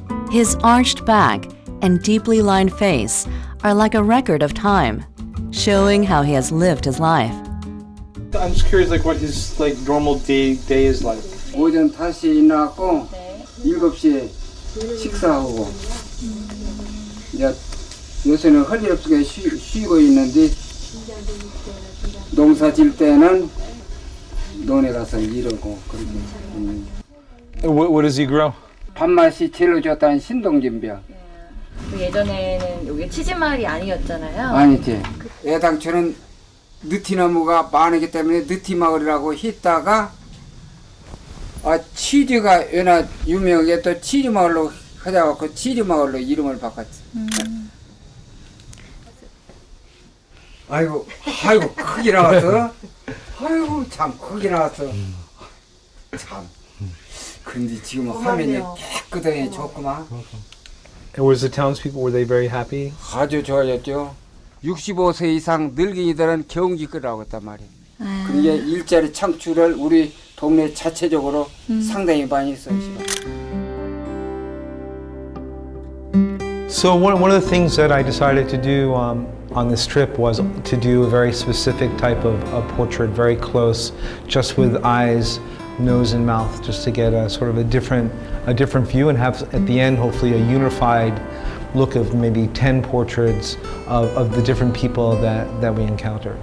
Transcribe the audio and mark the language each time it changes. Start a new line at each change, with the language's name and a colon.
English: His arched back and deeply lined face are like a record of time, showing how he has lived his life. I'm just curious, like what his normal day is like.
Korean: 오전 5시에 일어나고 7시에 식사하고 이제 요새는 허리 없게 쉬고 있는데 농사 질 때는 논에 가서 일하고 그렇게.
English: What does he grow?
Korean: 밥맛이 제일 좋다는 신동진병. 예전에는 여기 치즈마을이 아니었잖아요. 아니지. 애당초는 느티나무가 많기 때문에 느티마을이라고 했다가 치즈가 워낙 유명하게 또 치즈마을로 하자고 치즈마을로 이름을 바꿨지. 아이고 크게 나왔어. 아이고 참 크게 나왔어. 참. 근데 지금 화면이 깨끗하게 좋구만.
English: And was the townspeople, were they very happy?
Korean: 아주 좋아졌죠. 65세 이상 늙은이들은 경기 끄라고 했단 말이에요. 그게 일자리 창출을 우리 동네 자체적으로 상당히 많이 했어요.
English: So one of the things that I decided to do on this trip was to do a very specific type of portrait, very close, just with eyes, nose and mouth, just to get a sort of a different view, and have at the end hopefully a unified look of maybe 10 portraits of the different people that we encountered.